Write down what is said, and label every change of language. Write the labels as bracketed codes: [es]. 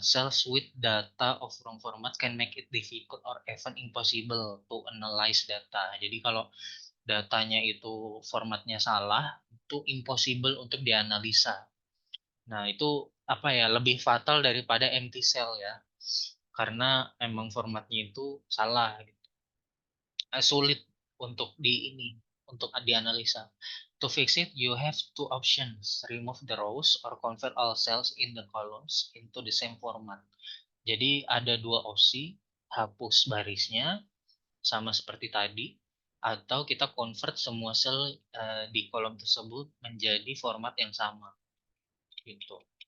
[en] Cells with data of wrong format can make it difficult or even impossible to analyze data. [id] Jadi kalau datanya itu formatnya salah, itu impossible untuk dianalisa. Nah, itu apa ya, lebih fatal daripada empty cell ya. Karena emang formatnya itu salah gitu. Sulit untuk untuk dianalisa. [en] To fix it, you have two options. Remove the rows or convert all cells in the columns into the same format. [id] Jadi ada dua opsi, hapus barisnya sama seperti tadi, atau kita convert semua sel di kolom tersebut menjadi format yang sama. Gitu.